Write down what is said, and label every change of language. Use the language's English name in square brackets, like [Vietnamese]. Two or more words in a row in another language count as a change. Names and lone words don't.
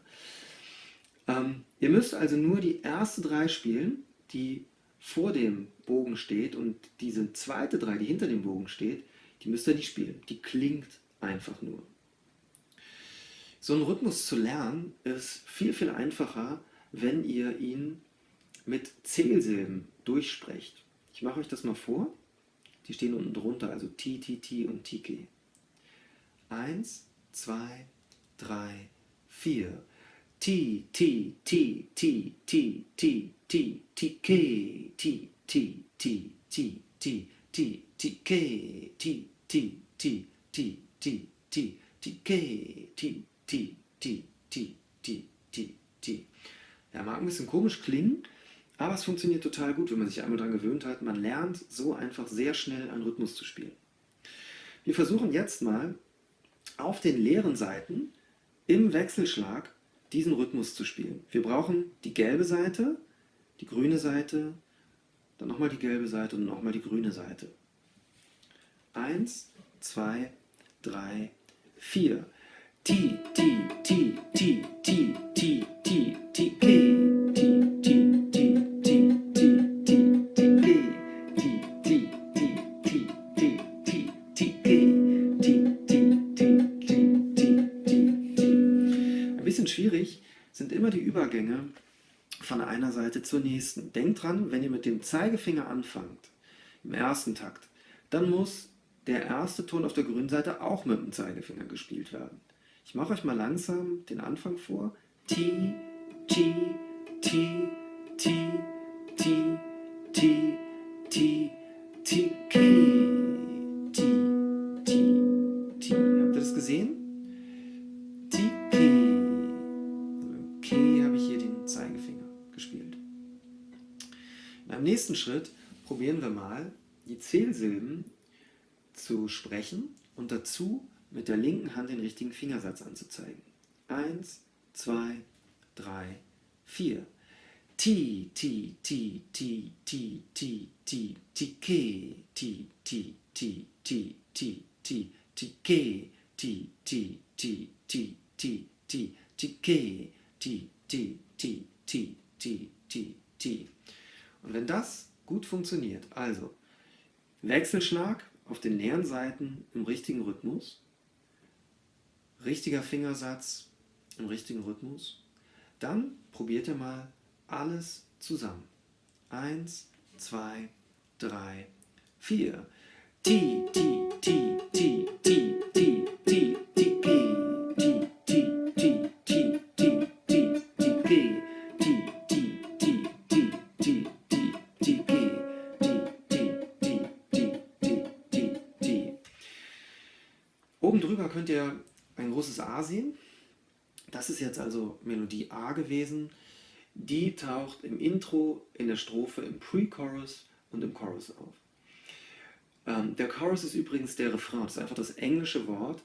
[German] Ihr müsst also nur die erste 3 spielen, die vor dem Bogen steht, und diese zweite 3, die hinter dem Bogen steht, die müsst ihr nicht spielen. Die klingt einfach nur. So einen Rhythmus zu lernen ist viel, viel einfacher, wenn ihr ihn mit Zählsilben durchsprecht. Ich mache euch das mal vor. Die stehen unten drunter, also Ti, Ti, Ti und Tike. 1, 2, 3, 4. Ti, Ti, Ti, Ti, Ti, Ti, Ti, Tike, Ti, Ti, Ti, Ti, Ti, Ti, Tike, Ti, Ti, Ti, Ti, Ti, Ti, Tike, Ti, Ti, Ti, Ti, Ti, Ti, Ti. Ja, mag ein bisschen komisch klingen, aber es funktioniert total gut, wenn man sich einmal daran gewöhnt hat. Man lernt so einfach sehr schnell einen Rhythmus zu spielen. Wir versuchen jetzt mal auf den leeren Seiten im Wechselschlag diesen Rhythmus zu spielen. Wir brauchen die gelbe Seite, die grüne Seite, dann nochmal die gelbe Seite und nochmal die grüne Seite. 1, 2, 3, 4. Ti, Ti, Ti, Ti, Ti, Ti, Ti, Ti, Ke, Ti, Ti, Ti, Ti, Ti, Ti, Ti, Ke, Ti, Ti, Ti, Ti, Ti, Ti, Ti, Ke, Ti, Ti, Ti, Ti, Ti, Ti, Ti. Ein bisschen schwierig sind immer die Übergänge von einer Seite zur nächsten. Denkt dran, wenn ihr mit dem Zeigefinger anfangt, im ersten Takt, dann muss der erste Ton auf der grünen Seite auch mit dem Zeigefinger gespielt werden. Ich mache euch mal langsam den Anfang vor. Ti, Ti, Ti, Ti, Ti, Ti, Ti, Ti, Ke, Ti, Ti, Ti. Habt ihr das gesehen? Ti, Ke. Also beim Ke habe ich hier den Zeigefinger gespielt. Beim nächsten Schritt probieren wir mal, die Zählsilben zu sprechen und dazu mit der linken Hand den richtigen Fingersatz anzuzeigen. 1, 2, 3, 4. Ti, Ti, Ti, Ti, Ti, Ti, Ti, Ti, Ke, Ti, Ti, Ti, Ti, Ti, Ti, Ti, Ke, Ti, Ti, Ti, Ti, Ti, Ti, Ti, Ke, Ti, Ti, Ti, Ti, Ti, Ti, Ti. Und wenn das gut funktioniert, also Wechselschlag auf den leeren Seiten im richtigen Rhythmus, richtiger Fingersatz im richtigen Rhythmus, dann probiert ihr mal alles zusammen. 1, 2, 3, 4. Ti, Ti, Ti, Ti, Ti, Ti, Ti, Ti, Ke, Ti, Ti, Ti, Ti, Ti, Ti, Ti, Ke, Ti, Ti, Ti, Ti, Ti, Ti, Ti, Ke, Ti, Ti, Ti, Ti, Ti, Ti, Ti. Oben drüber könnt ihr ein großes A sehen. Das ist jetzt also Melodie A gewesen. Die taucht im Intro, in der Strophe, im Pre-Chorus und im Chorus auf. Der Chorus ist übrigens der Refrain, das ist einfach das englische Wort.